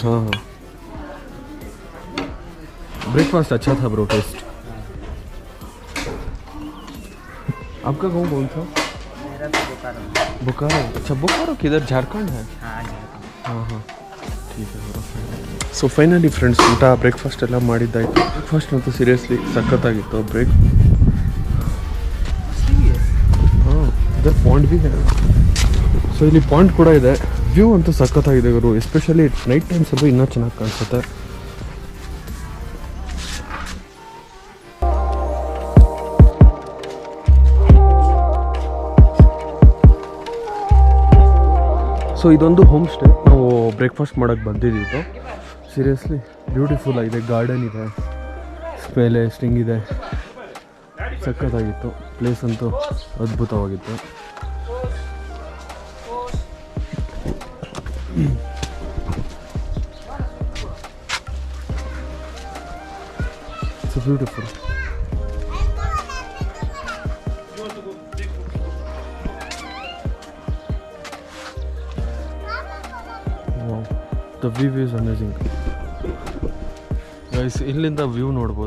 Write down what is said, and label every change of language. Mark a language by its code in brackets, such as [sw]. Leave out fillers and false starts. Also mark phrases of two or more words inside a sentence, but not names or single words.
[hi] हाँ ब्रेकफास्ट अच्छा था ब्रो, टेस्ट. आपका गाँव कौन सा? मेरा तो बोकारो. बोकारो. अच्छा बोकारो किधर? झारखंड है. हाँ ठीक है ब्रो. [en] so finally friends [kn] ಊಟ ಬ್ರೇಕ್ಫಾಸ್ಟ್ ಎಲ್ಲ ಮಾಡಿದ್ದಾಯಿತು. ಬ್ರೇಕ್ಫಾಸ್ಟ್ ಅಂತೂ ಸೀರಿಯಸ್ಲಿ ಸಖತ್ತಾಗಿತ್ತು. ಇದರ ಪಾಯಿಂಟ್ ಬಿ ಇದೆ. ಸೊ ಇಲ್ಲಿ ಪಾಯಿಂಟ್ ಕೂಡ ಇದೆ. ವ್ಯೂ ಅಂತೂ ಸಖತ್ತಾಗಿದೆ ಗುರು, [en] especially night times [kn] ಅದು ಇನ್ನೂ ಚೆನ್ನಾಗಿ ಕಾಣಿಸುತ್ತೆ. ಸೊ ಇದೊಂದು [en] home stay. [kn] ನಾವು ಬ್ರೇಕ್ಫಾಸ್ಟ್ ಮಾಡೋಕ್ಕೆ ಬಂದಿದ್ದಿತ್ತು. [en] seriously beautiful [kn] ಆಗಿದೆ, ಗಾರ್ಡನ್ ಇದೆ, ಮೇಲೆ ಸ್ಟಿಂಗ್ ಇದೆ, ಸಖತ್ತಾಗಿತ್ತು. ಪ್ಲೇಸ್ ಅಂತೂ ಅದ್ಭುತವಾಗಿತ್ತು. [en] it's beautiful. The view is amazing. Guys, [kn] ಇಲ್ಲಿಂದ ವ್ಯೂ ನೋಡ್ಬೋದು.